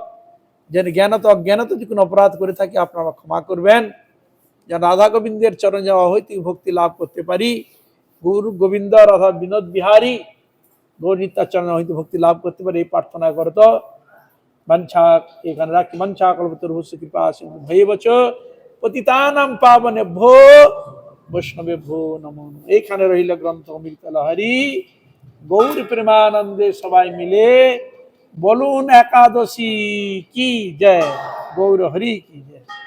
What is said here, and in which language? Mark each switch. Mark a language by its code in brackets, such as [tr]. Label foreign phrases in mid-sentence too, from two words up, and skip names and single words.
[bn] যেন জ্ঞানত অজ্ঞানত যে কোনো অপরাধ করে থাকি আপনারা ক্ষমা করবেন, যেন রাধা গোবিন্দের চরণ যাওয়া হইতে ভক্তি লাভ করতে পারি, গুরু গোবিন্দ রাধা বিনোদ বিহারী গৌরীতার চরণ হইতে ভক্তি লাভ করতে পারি, এই প্রার্থনা করত। মঞ্চা এখানে রাখি, [sa] মঞ্চা কল্পতরুঃ কৃপা সিন্ধু ভৈবচ পতিতানাং পাবনেভ্যো বৈষ্ণবেভ্যো নমো নমঃ। [bn] এইখানে রইল গ্রন্থ অমৃত লহরী। গৌর প্রেমানন্দে সবাই মিলে বলুন একাদশী কি জয়, গৌর হরি কি জয়।